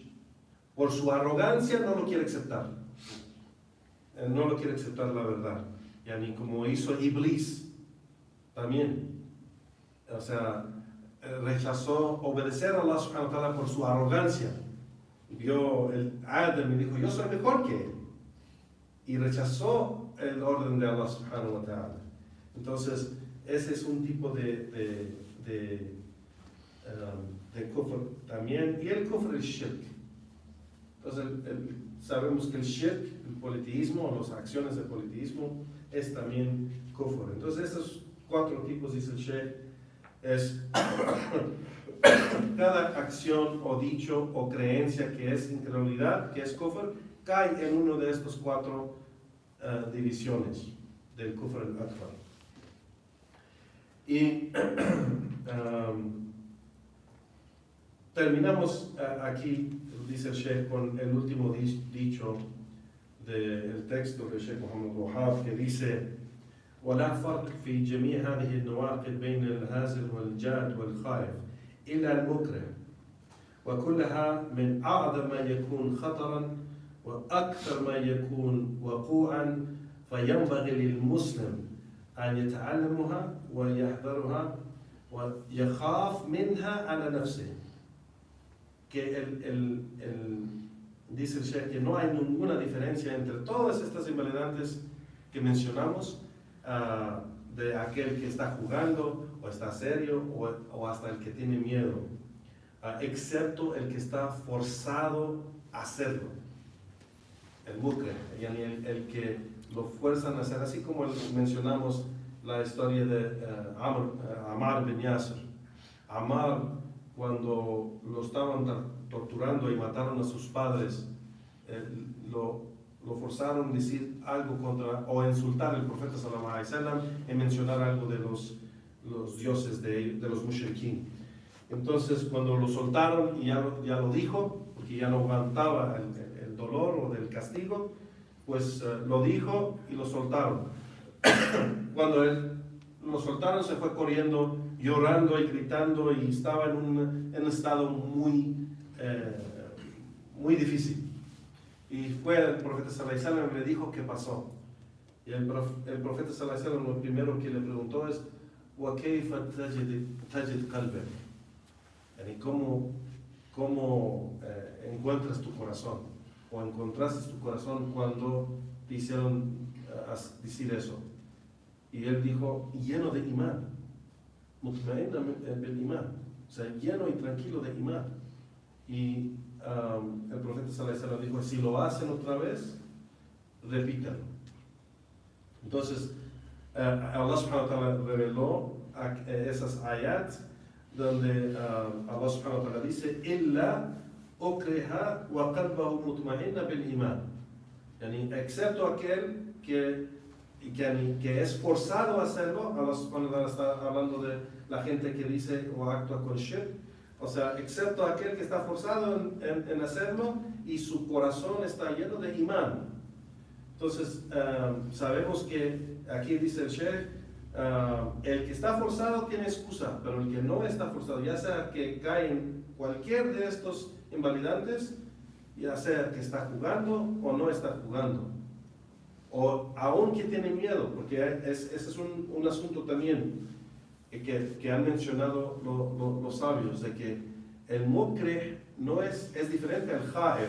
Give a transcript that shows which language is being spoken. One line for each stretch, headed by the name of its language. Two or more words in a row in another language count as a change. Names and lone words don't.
Spanish: Por su arrogancia no lo quiere aceptar. No lo quiere aceptar la verdad. Como hizo Iblis también. O sea, rechazó obedecer a Allah
Arabic: سبحانه وتعالى
Spanish: por su arrogancia. Vio el Adam y dijo, yo soy mejor que él. Y rechazó el orden de Allah
Arabic: سبحانه وتعالى.
Spanish: Entonces, ese es un tipo de kufr también. Y el kufr es shirk. Entonces, sabemos que el shirk, el politeísmo, o las acciones de politeísmo, es también kufr. Entonces, estos cuatro tipos, dice el Sheikh, es cada acción o dicho o creencia que es incredulidad, que es kufr, cae en uno de estos cuatro divisiones del
Arabic: الكفر الأكبر.
Spanish: Y terminamos aquí, dice el Sheikh, con el último dicho del texto del Sheikh Muhammad Wahab, que dice:
Arabic: ولا فرق في جميع هذه النواقض بين الهازل والجاد والخائف إلا المكره، وكلها من أعظم ما يكون خطرا وأكثر ما يكون وقوعا، فينبغي للمسلم أن يتعلمها ويحذرها ويخاف منها على نفسه.
Spanish: Que dice el Sheikh que no hay ninguna diferencia entre todas estas invalidantes que mencionamos, de aquel que está jugando o está serio o hasta el que tiene miedo, excepto el que está forzado a hacerlo, el mukre, el que lo fuerzan a hacer, así como mencionamos la historia de Ammar bin Yasir. Ammar, cuando lo estaban torturando y mataron a sus padres, lo forzaron a decir algo contra o insultar al profeta
Arabic: صلى الله عليه وسلم
Spanish: y mencionar algo de los dioses de los mushrikin. Entonces cuando lo soltaron y ya lo dijo, porque ya no aguantaba el dolor o del castigo, pues lo dijo y lo soltaron. Cuando lo soltaron se fue corriendo, llorando y gritando y estaba en un estado muy difícil. Y fue el profeta
Arabic: صلى الله عليه وسلم
Spanish: y le dijo qué pasó. Y el profeta
Arabic: صلى الله عليه وسلم
Spanish: lo primero que le preguntó es
Arabic: وَكَيْفَ تَجِدْ قَلْبَكَ?
Spanish: Yani, ¿cómo encuentras tu corazón? ¿O encontraste tu corazón cuando te hicieron decir eso? Y él dijo, lleno de imán,
Arabic: مطمئنة بالإيمان,
Spanish: o sea, lleno y tranquilo de imán. Y el profeta
Arabic: صلى الله عليه وسلم
Spanish: dijo, si lo hacen otra vez, repítalo. Entonces, Allah
Arabic: سبحانه وتعالى
Spanish: reveló esas ayats donde Allah
Arabic: سبحانه وتعالى
Spanish: dice,
Arabic: إلا أكره وقلبه مطمئن بالإيمان.
Spanish: Yani, excepto aquel que es forzado a hacerlo. Allah
Arabic: سبحانه وتعالى
Spanish: está hablando de la gente que dice o actúa con shirk. O sea, excepto aquel que está forzado en hacerlo y su corazón está lleno de imán. Entonces, sabemos que aquí dice el Sheikh, el que está forzado tiene excusa, pero el que no está forzado, ya sea que cae en cualquier de estos invalidantes, ya sea que está jugando o no está jugando, o aún que tiene miedo, porque ese es un asunto también que han mencionado los sabios, de que el mukrih no es diferente al ja'ir.